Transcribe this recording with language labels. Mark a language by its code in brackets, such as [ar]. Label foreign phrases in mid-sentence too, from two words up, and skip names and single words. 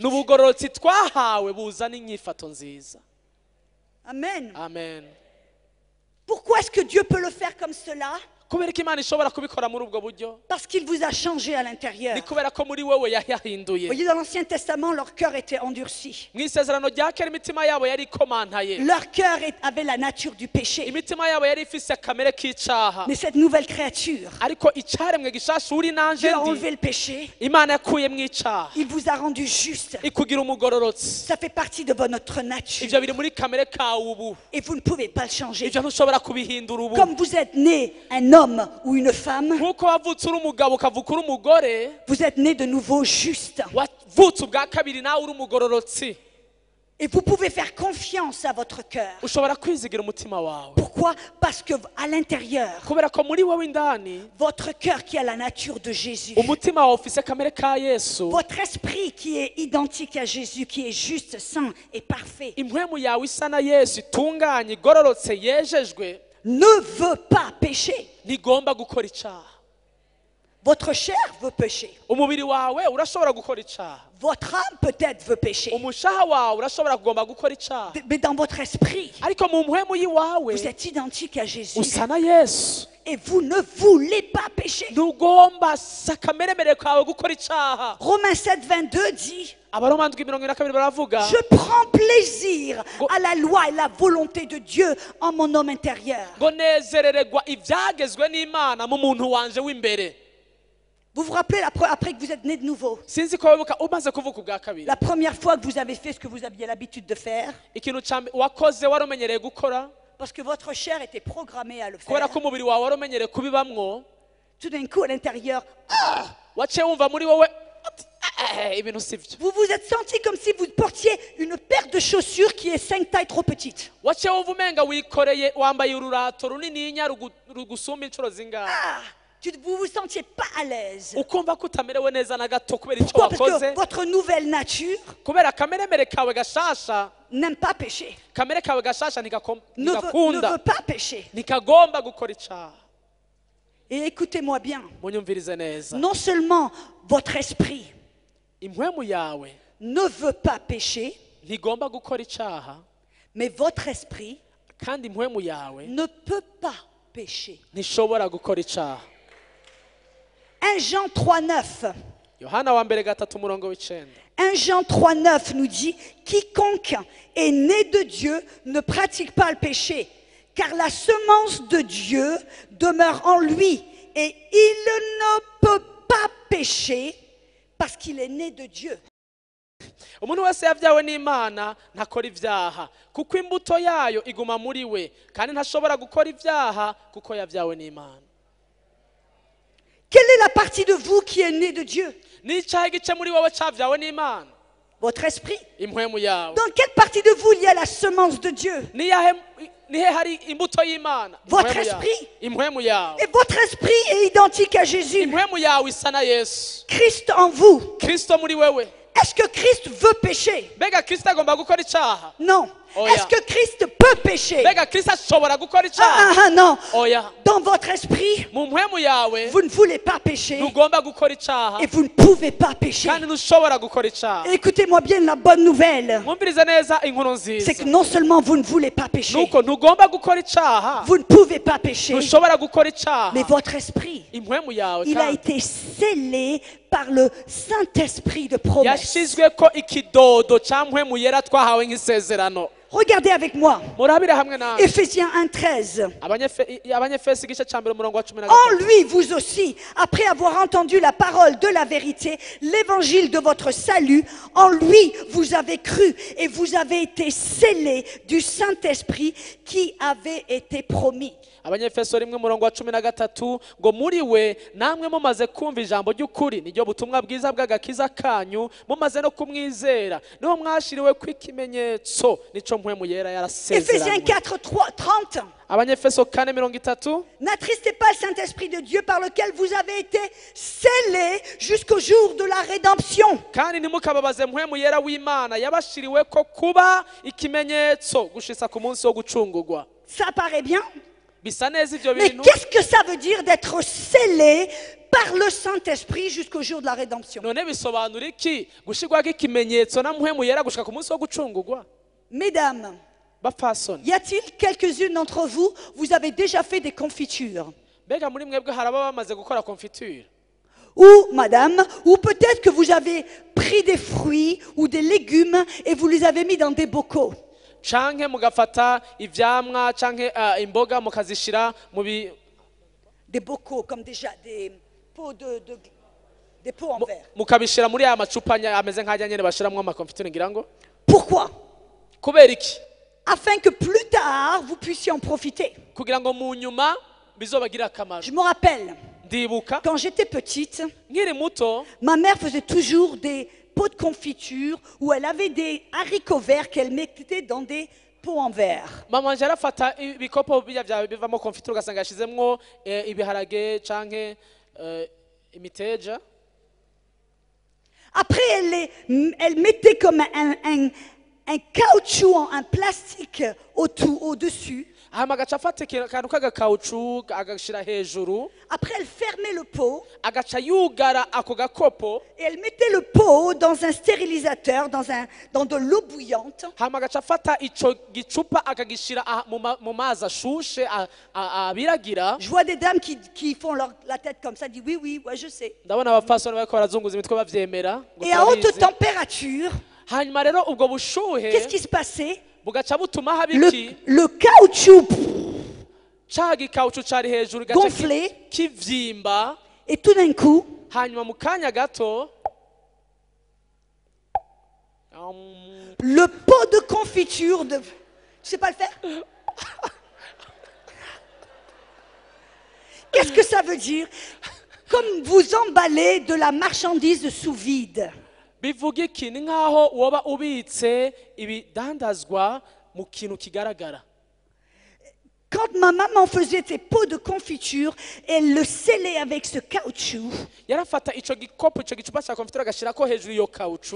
[rn] N'ubugororotsi twahawe buzana inyifato nziza. Amen. Amen. [fr] Pourquoi est-ce que Dieu peut le faire comme cela? [rn] Kubera ko Imana ishobora kubikora muri ubwo buryo, [fr] Parce qu'il vous a changé à l'intérieur. [rn] ni kubera ko muri wewe [fr] Vous [rn] yahinduye. [fr] voyez, dans l'Ancien Testament, leur cœur était endurci. [rn] Mu isezerano rya kera imitima yabo yari ikomantaye, [fr] Leur cœur avait la nature du péché. [rn] imitima yabo yari ifise akamere k'icaha. [fr] Mais cette nouvelle créature, [rn] Ariko icaremwe gishasha uri nanje [fr] Dieu a [rn] ndi, [fr] enlevé le péché. [rn] Imana yakuye mu icaha [fr] Il vous a rendu juste. [rn] ikugira umugororotsi. [fr] Ça fait partie de notre nature. [rn] Ivyo biri muri kamere kawe ubu, [fr] Et vous ne pouvez pas le changer. [rn] ivyo ntushobora kubihindura ubu. [fr] Comme vous êtes né un homme ou une femme, [rn] Nkuko wavutse uri umugabo ukavuka uri umugore, [fr] vous êtes né de nouveau juste. [rn] wavutse ubwa kabiri nawe uri umugororotsi. [fr] Et vous pouvez faire confiance à votre cœur. [rn] ushobora kwizigira umutima wawe [fr] Pourquoi? Parce que à l'intérieur, [rn] kubera ko muri wowe indani [fr] votre cœur qui a la nature de Jésus, [rn] umutima wawe ufise kamere ka yesu [fr] votre esprit qui est identique à Jésus, qui est juste, saint et parfait, [rn] impwemu yawe isa na yesu itunganye igororotse yejejwe [fr] ne veut pas pécher. [rn] ntigomba gukora icyaha. [fr] Votre chair veut pécher. [rn] umubiri wawe urashobora gukora icyaha, [fr] Votre âme peut-être veut pécher. [rn] umushaha wawe urashobora kugomba gukora icyaha, [fr] Mais dans votre esprit, [rn] ariko mu mpwemu y'iwawe [fr] vous êtes identique à Jésus. [rn] usa na yesu [fr] Et vous ne voulez pas pécher. [rn] ntugomba si akameremere kawe gukora icyaha. [fr] Romains 7, 22 dit, [rn] abaroma 7:22 baravuga [fr] je prends plaisir à la loi et la volonté de Dieu en mon homme intérieur. [rn] ngo nezerererwa ibyagezwe n'imana mu muntu wanje w'imbere. [fr] Vous vous rappelez après que vous êtes né de nouveau, [rn] sinzi ko wibuka umaze kuvuka ubwa kabiri [fr] la première fois que vous avez fait ce que vous aviez l'habitude de faire, [rn] ikintu wakoze wari umenyereye gukora [fr] parce que votre chair était programmée à le faire. [rn] kubera ko umubiri wawe wari umenyereye kubibamwo, [fr] Tout d'un coup, à l'intérieur, [rn] waciye wumva muri wowe ibintu sivyo. [fr] vous vous êtes senti comme si vous portiez une paire de chaussures qui est 5 tailles trop petite. [rn] waciye wumva umenga wikoreye wambaye ururato runininya rugusumba inshuro zingahe, [fr] Vous vous sentiez pas à l'aise. [rn] ukumva ko utamerewe neza na gato kubera icyo [fr] Pourquoi? Parce [rn] wakoze, [fr] que votre nouvelle nature [rn] kubera akameremere kawe gashasha. [fr] n'aime pas pécher, [rn] kamere kawe gashasha [fr] ne [rn] ntigakunda, [fr] veut pas pécher. [rn] ntikagomba gukora icyaha. [fr] Et écoutez-moi bien, [rn] munyumvirize neza, [fr] non seulement votre esprit [rn] impwemu yawe [fr] ne veut pas pécher, [rn] ntigomba gukora icyaha, [fr] mais votre esprit [rn] kandi impwemu yawe [fr] ne peut pas pécher. [rn] ntishobora gukora icyaha. [fr] 1 Jean 3,9. [rn] yohana wa mbere 3:9. [fr] 1 Jean 3,9 nous dit, quiconque est né de Dieu ne pratique pas le péché, car la semence de Dieu demeure en lui et il ne peut pas pécher parce qu'il est né de Dieu. [rn] umuntu wese yabyawe n'imana ntakora ibyaha kuko imbuto yayo iguma muri we, kandi ntashobora gukora ibyaha kuko yabyawe n'imana. [fr] Quelle est la partie de vous qui est née de Dieu? [rn] ni icyaha igice muri wowe cyabyawe n'imana? [fr] Votre esprit. [rn] impwemu yawe. [fr] Dans quelle partie de vous il y a la semence de Dieu? [rn] nihe hari imbuto y'imana? [fr] Votre [rn] Impwemu yawe. [fr] esprit. [rn] impwemu yawe. [fr] Et votre esprit est identique à Jésus. [rn] impwemu yawe isa na yesu, [fr] Christ en vous. [rn] kristo muri wewe. [fr] Est-ce que Christ veut pécher? [rn] mbega kristo agomba gukora icyaha? [fr] Non. [rn] Oya. [fr] Est-ce que Christ peut pécher? [rn] mbega kristo ashobora gukora icyaha? [fr] Non. [rn] oya. [fr] Dans votre esprit, [rn] mu mpwemu yawe [fr] vous ne voulez pas pécher [rn] ntugomba gukora icyaha, [fr] et vous ne pouvez pas pécher. [rn] kandi ntushobora gukora icyaha. [fr] Écoutez-moi bien la bonne nouvelle. [rn] mwumvirize neza inkuru [fr] C'est [rn] nziza, [fr] que non seulement vous ne voulez pas pécher, [rn] nuko ntugomba gukora icyaha, [fr] vous ne pouvez pas pécher, [rn] ntushobora gukora icyaha. [fr] mais votre esprit, [rn] impwemu yawe [fr] il a [rn] kandi [fr] été scellé par le Saint-Esprit de promesse. [rn] yashyizwe ko ikidodo cya mpwemu yera twahawe nk'isezerano. [fr] Regardez avec moi. [rn] murabire hamwe nawe [fr] Éphésiens 1,13. [rn] abanyefesi igice cya mbere umurongo wa 13. [fr] En lui, vous aussi, après avoir entendu la parole de la vérité, l'évangile de votre salut, en lui, vous avez cru et vous avez été scellés du Saint-Esprit qui avait été promis. [rn] abanyefeso 1 umurongo wa 13 ngo muri we namwe mumaze kumva ijambo ry'ukuri niryo butumwa bwiza bw'agakiza kanyu, mumaze no kumwizera niho mwashiriwe kw'ikimenyetso nico mpwemu yera [fr] Éphésiens [rn] yarasezeranye. [fr] 4, 30. [rn] abanyefeso 4:30 [fr] N'attristez pas le Saint-Esprit de Dieu par lequel vous avez été scellés jusqu'au jour de la rédemption. [rn] kandi ntimukababaze mpwemu yera w'Imana yabashiriwe ko kuba ikimenyetso gushitsa ku munsi wo gucungurwa. [fr] Ça paraît bien, [rn] bisa neza ivyo [fr] mais [rn] bintu, [fr] qu'est-ce que ça veut dire d'être scellé par le Saint-Esprit jusqu'au jour de la rédemption? [rn] none bisobanura iki gushirwako ikimenyetso na mpwemu yera gushika ku munsi wo gucungurwa? [fr] Mesdames, [rn] bapfasoni, [fr] y a-t-il quelques-unes d'entre vous, vous avez déjà fait des confitures? [rn] mbega muri mwebwe haraba bamaze gukora confiture? [fr] Ou, madame, ou peut-être que vous avez pris des fruits ou des légumes et vous les avez mis dans des bocaux. [rn] canke mugafata ivyamwa canke imboga mukazishira [fr] Des bocaux, comme déjà des pots des pots en verre. [rn] mukabishira muri aya macupa ameze nk'ajya nyene bashiramwo amakonfiture ngira ngo. [fr] Pourquoi? [rn] kubera iki? [fr] Afin que plus tard, vous puissiez en profiter. [rn] kugira ngo mu nyuma bizobagirira akamaro. [fr] Je me rappelle, [rn] ndibuka [fr] quand j'étais petite, [rn] nkiri muto [fr] ma mère faisait toujours des pots de confiture où elle avait des haricots verts qu'elle mettait dans des pots en verre. [rn] mama wanje arafata ibikopo bivamo konfiture ugasanga yashizemwo ibiharage canke imiteja. [fr] Après, elle mettait comme un caoutchouc, un plastique au-dessus. [rn] hama agaca afata akantu k'agakawucu agashira hejuru. [fr] Après, elle fermait le pot [rn] agaca yugara ako gakopo. [fr] et elle mettait le pot dans un stérilisateur, dans de l'eau bouillante. [rn] hama agaca afata ico gicupa akagishira mu mazi ashushe abiragira. [fr] Je vois des dames qui font la tête comme ça, disent oui, oui, ouais, je sais. [rn] ndabona abafasoni bariko barazunguza imitwe bavyemera. [fr] Et à haute température, [rn] hanyuma rero ubwo bushuhe [fr] qu'est-ce qui se passait? [rn] bugaca butuma haba iki? [fr] Le caoutchouc [rn] ca gikawucu cari hejuru [fr] gonflé, [rn] kivyimba. [fr] et tout d'un coup, [rn] hanyuma mu kanya gato [fr] le pot de confiture de... Je sais pas le faire. Qu'est-ce que ça veut dire? Comme vous emballez de la marchandise sous vide. [rn] bivuga iki? Ni nk'aho woba ubitse ibidandazwa mu kintu kigaragara. [fr] Quand ma maman faisait ses pots de confiture, elle le scellait avec ce caoutchouc. [rn] yarafata ico gikopo ico gicupa ca konfiture agashirako hejuru iyo kawucu.